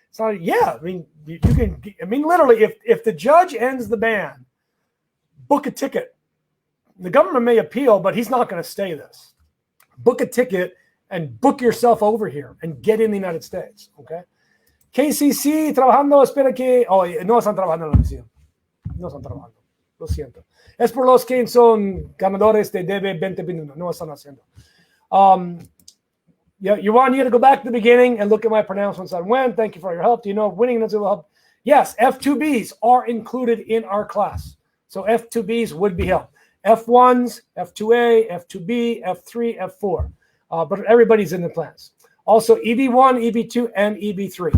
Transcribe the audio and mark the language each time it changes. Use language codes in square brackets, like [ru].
[en] Yeah, I mean, you can. I mean, literally, if the judge ends the ban, book a ticket. The government may appeal, but he's not going to stay this. Book a ticket and book yourself over here and get in the United States. [es] Okay. KCC trabajando, espera que... Oh, no están trabajando en la misión. No están trabajando. Lo siento. Es por los que son ganadores de DB 2021. No están haciendo. [en] You want you to go back to the beginning and look at my pronouncements on when. Thank you for your help. Do you know if winning will help? Yes, F2Bs are included in our class. So F2Bs would be help. F1s, F2A, F2B, F3, F4. But everybody's in the plans. Also EB1, EB2, and EB3.